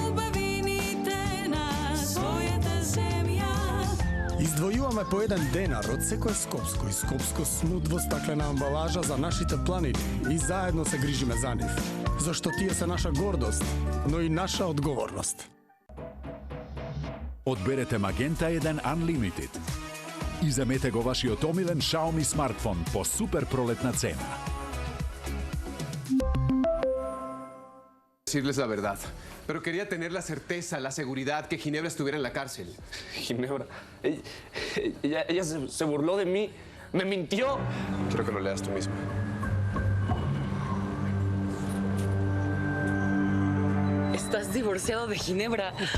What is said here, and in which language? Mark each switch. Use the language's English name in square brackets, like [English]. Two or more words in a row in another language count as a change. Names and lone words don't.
[Macedonian] Издвојуваме по еден денар од секој скопско и скопско смут во стаклена амбалажа за нашите планини и заедно се грижиме за нив, зашто тие се наша гордост, но и наша одговорност. Одберете Magenta 1 Unlimited. И земете го вашиот омилен Xiaomi смартфон по супер пролетна цена. [Spanish] Decirles la verdad, pero quería tener la certeza, la seguridad que Ginebra estuviera en la cárcel. Ginebra, ella se burló de mí, me mintió. Quiero que lo leas tú mismo. Estás divorciado de Ginebra.